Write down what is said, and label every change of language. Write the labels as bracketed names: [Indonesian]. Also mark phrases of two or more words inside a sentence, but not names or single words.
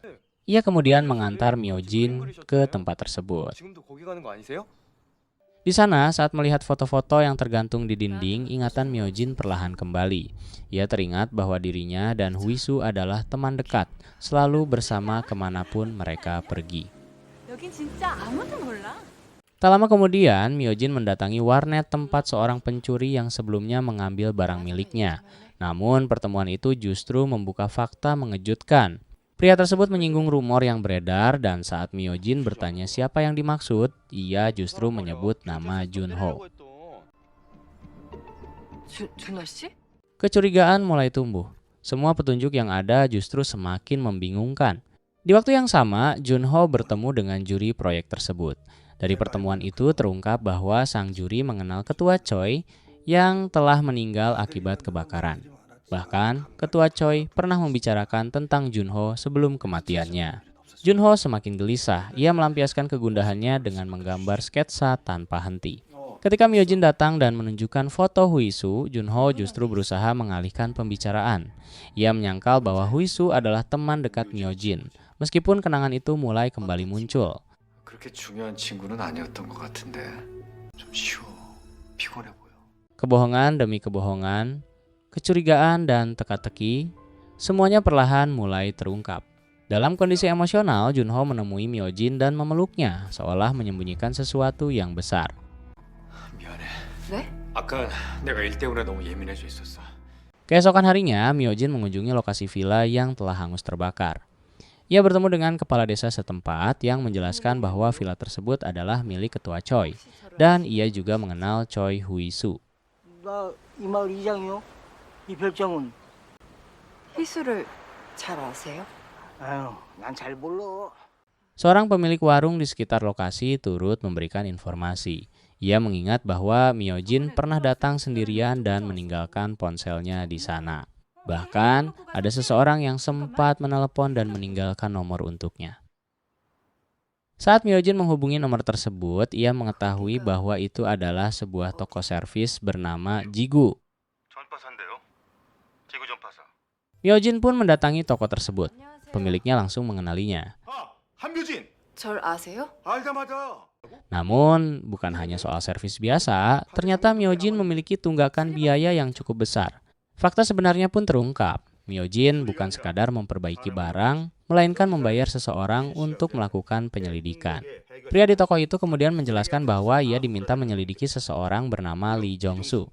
[Indonesian] Ia kemudian mengantar Myojin ke tempat tersebut. Di sana, saat melihat foto-foto yang tergantung di dinding, ingatan Myojin perlahan kembali. Ia teringat bahwa dirinya dan Huisu adalah teman dekat, selalu bersama kemanapun mereka pergi. [Korean] 여긴 진짜 아무도 몰라. [Indonesian] Tak lama kemudian, Myojin mendatangi warnet tempat seorang pencuri yang sebelumnya mengambil barang miliknya. Namun, pertemuan itu justru membuka fakta mengejutkan. Pria tersebut menyinggung rumor yang beredar dan saat Myojin bertanya siapa yang dimaksud, ia justru menyebut nama Junho. [Korean] 준호 씨? [Indonesian] Kecurigaan mulai tumbuh. Semua petunjuk yang ada justru semakin membingungkan. Di waktu yang sama, Junho bertemu dengan juri proyek tersebut. Dari pertemuan itu terungkap bahwa sang juri mengenal ketua Choi yang telah meninggal akibat kebakaran. Bahkan, ketua Choi pernah membicarakan tentang Junho sebelum kematiannya. Junho semakin gelisah, ia melampiaskan kegundahannya dengan menggambar sketsa tanpa henti. Ketika Myojin datang dan menunjukkan foto Huisu, Junho justru berusaha mengalihkan pembicaraan. Ia menyangkal bahwa Huisu adalah teman dekat Myojin, meskipun kenangan itu mulai kembali muncul. [Korean] 그렇게 중요한 친구는 아니었던 것 같은데 좀 쉬워 피곤해 보여. [Indonesian] Kebohongan demi kebohongan, kecurigaan dan teka-teki, semuanya perlahan mulai terungkap. Dalam kondisi emosional, Junho menemui Myojin dan memeluknya, seolah menyembunyikan sesuatu yang besar. [Korean] 미안해. 네? 아까 내가 일 때문에 너무 예민해져 있었어. [Indonesian] Keesokan harinya, Myojin mengunjungi lokasi villa yang telah hangus terbakar. Ia bertemu dengan kepala desa setempat yang menjelaskan bahwa villa tersebut adalah milik ketua Choi, dan ia juga mengenal Choi Huisu. [Korean] 나 이 마을 이장이요. 이 별장은 희수를 잘 아세요? 아유, 난 잘 몰라. [Indonesian] Seorang pemilik warung di sekitar lokasi turut memberikan informasi. Ia mengingat bahwa Myojin pernah datang sendirian dan meninggalkan ponselnya di sana. Bahkan, ada seseorang yang sempat menelepon dan meninggalkan nomor untuknya. Saat Myojin menghubungi nomor tersebut, ia mengetahui bahwa itu adalah sebuah toko servis bernama Jigu. Myojin pun mendatangi toko tersebut. Pemiliknya langsung mengenalinya. [Korean] 한묘진. 절 아세요? 알자마자. [Indonesian] Namun, bukan hanya soal servis biasa, ternyata Myojin memiliki tunggakan biaya yang cukup besar. Fakta sebenarnya pun terungkap. Myojin bukan sekadar memperbaiki barang, melainkan membayar seseorang untuk melakukan penyelidikan. Pria di toko itu kemudian menjelaskan bahwa ia diminta menyelidiki seseorang bernama Lee Jong-soo.